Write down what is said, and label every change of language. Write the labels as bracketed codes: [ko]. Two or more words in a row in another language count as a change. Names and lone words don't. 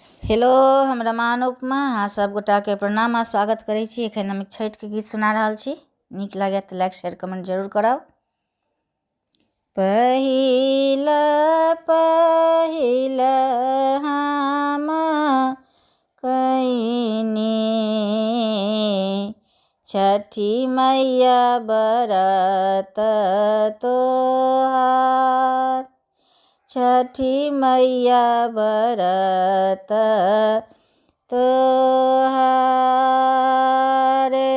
[mai] हेलो, हम रमान उपमा अहाँ सब गोटा के प्रणाम आ स्वागत करै छी। एखन हम छठि के गीत सुना रहल छी। नीक लागे तो लाइक शेयर कमेंट जरूर करब। [bho] पहिल पहिल हम कइनी छठी मैया बरत तोहार, छठी मैया बरत तोहार,